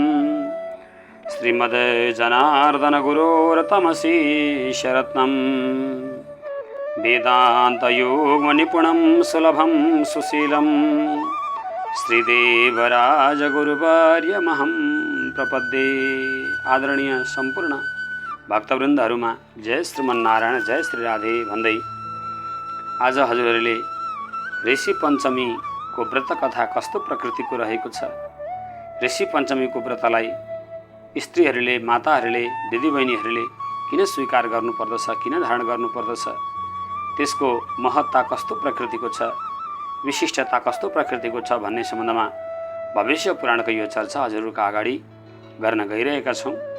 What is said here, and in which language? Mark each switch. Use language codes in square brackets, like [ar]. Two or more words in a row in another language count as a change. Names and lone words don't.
[sa] श्रीमद्जनार्दन गुरोरतमशीशरत्नं वेदान्तयोगनिपुणं सुलभं सुशीलं श्रीदेवराज गुरुवर्यमहं प्रपद्ये। [ne] आदरणीय सम्पूर्ण भक्तवृन्दहरुमा जय श्रीमन्नारायण जय श्री राधे भन्दै आज हजुरहरूले ऋषि पञ्चमीको व्रत कथा कस्तो प्रकृतिको रहेको छ, ऋषि पञ्चमीको व्रतलाई स्त्रीहरूले माताहरूले दिदीबहिनीहरूले किन स्वीकार गर्नुपर्दछ, किन धारण गर्नुपर्दछ, त्यसको महत्ता कस्तो प्रकृतिको छ, विशिष्टता कस्तो प्रकृतिको छ भन्ने सम्बन्धमा भविष्य पुराणको यो चर्चा हजुरहरूका अगाडि गर्न गइरहेका छौँ।